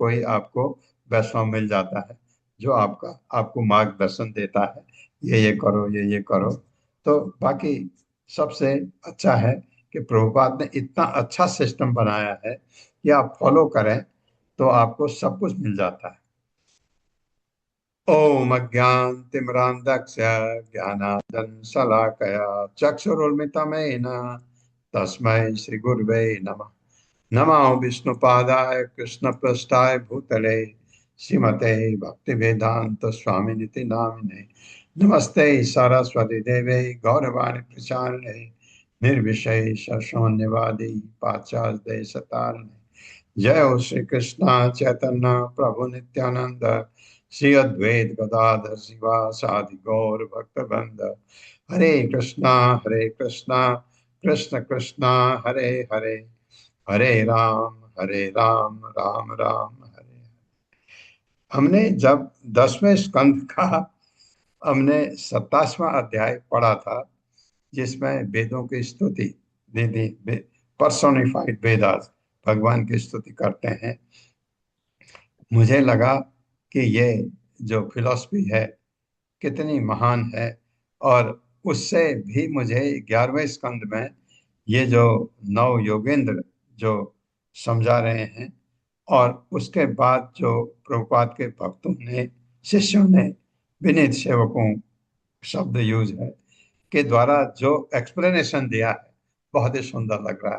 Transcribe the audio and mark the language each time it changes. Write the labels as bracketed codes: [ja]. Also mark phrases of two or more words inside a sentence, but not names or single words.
[hi] कोई आपको वैष्णव मिल जाता है जो आपको मार्गदर्शन देता है, ये करो, ये करो। तो बाकी सबसे अच्छा है कि प्रभुपाद ने इतना अच्छा सिस्टम बनाया है कि आप फॉलो करें तो आपको सब कुछ मिल जाता है। [sa] ओम अज्ञानतिमिरान्धस्य ज्ञानाञ्जनशलाकया चक्षुरुन्मिलितं तस्मै श्रीगुरवे नमः। नमो विष्णुपादाय कृष्णपृष्ठाय भूतले श्रीमते भक्तिवेदांत स्वामिनिति नामिने। नमस्ते सरस्वती देवे गौरवाणी प्रचारिणे निर्विशेष शून्यवादी पाश्चात्य देशतारिणे। जय हो श्री कृष्ण चैतन्य प्रभु नित्यानंद श्री अद्वैत गदाधर शिवासादि गौर भक्तवृंद। हरे कृष्णा कृष्ण कृष्णा हरे हरे, हरे राम राम राम हरे। [hi] हमने जब 10वें स्कंद का हमने 27वां अध्याय पढ़ा था, जिसमें वेदों की स्तुति दीदी, [en] personified Vedas [hi] भगवान की स्तुति करते हैं। मुझे लगा कि ये जो फिलॉसफी है कितनी महान है, और उससे भी मुझे 11वें स्कंद में ये जो 9 योगेंद्र जो समझा रहे हैं, और उसके बाद जो प्रभुपाद के भक्तों ने, शिष्यों ने, विनीत सेवकों शब्द यूज है के द्वारा जो एक्सप्लेनेशन दिया है, बहुत ही सुंदर लग रहा है।